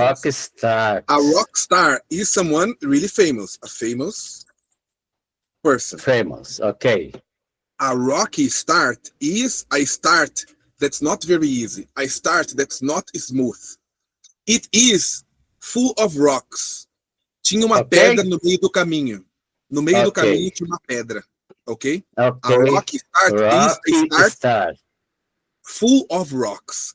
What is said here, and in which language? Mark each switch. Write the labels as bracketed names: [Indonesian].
[English] Rock star. A rock star is someone really famous, a famous person. Famous, okay. A rocky start is a start that's not very easy, a start that's not smooth. It is full of rocks. [Portuguese] Tinha uma pedra no meio do caminho. No meio do caminho tinha uma pedra. [English] Okay? A rocky start is a start full of rocks.